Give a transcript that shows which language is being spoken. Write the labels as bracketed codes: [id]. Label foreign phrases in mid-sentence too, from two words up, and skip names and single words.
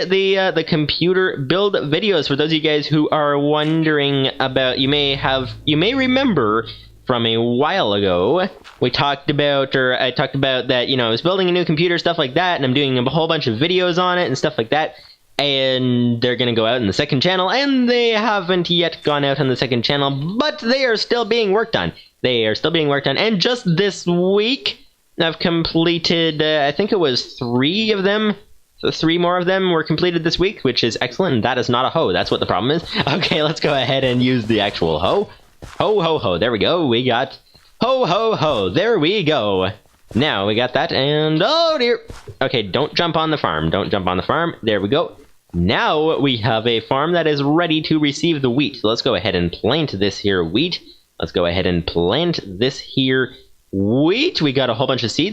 [en] The computer build videos, for those of you guys who are wondering about, you may remember from a while ago, I talked about that, you know, I was building a new computer, stuff like that, and I'm doing a whole bunch of videos on it and stuff like that, and they're gonna go out in the second channel, and they haven't yet gone out on the second channel, but they are still being worked on. And just this week, I've completed, I think it was 3 of them. So 3 more of them were completed this week, which is excellent, and that is not a hoe. That's what the problem is. Okay, let's go ahead and use the actual hoe. Ho, ho, ho. There we go. We got ho, ho, ho. There we go. Now we got that, and oh dear. Okay, don't jump on the farm. Don't jump on the farm. There we go. Now we have a farm that is ready to receive the wheat. So let's go ahead and plant this here wheat. Let's go ahead and plant this here wheat. We got a whole bunch of seeds.